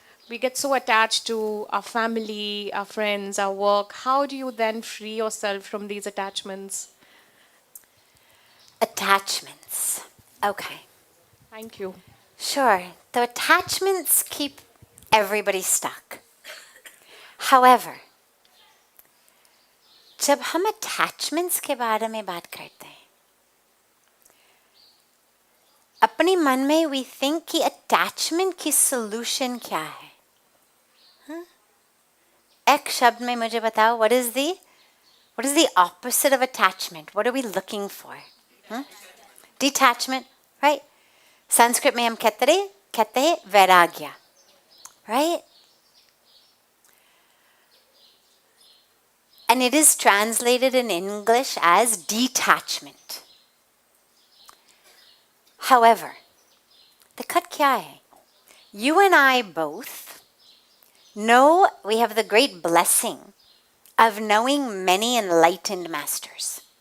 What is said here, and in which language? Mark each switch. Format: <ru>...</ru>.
<en>We get so attached to our family, our friends, our work. How do you then free yourself from these attachments? Attachments. Okay. Thank you. Sure. The attachments keep everybody stuck.</en> <hi>However, जब हम attachments के बारे में बात करते हैं, अपने मन में</hi> <en>we think</en> <hi>कि attachment की solution क्या है? एक शब्द में मुझे बताओ,</hi> <en>what is the opposite of attachment? What are we looking for? Detachment, right?</en> <hi>Sanskrit में हम कहते हैं vairagya, right?</hi> <en>And it is translated in English as detachment. However, the cut</en> <hi>kya hai?</hi> <en>You and I both know we have the great blessing of knowing many enlightened masters.</en>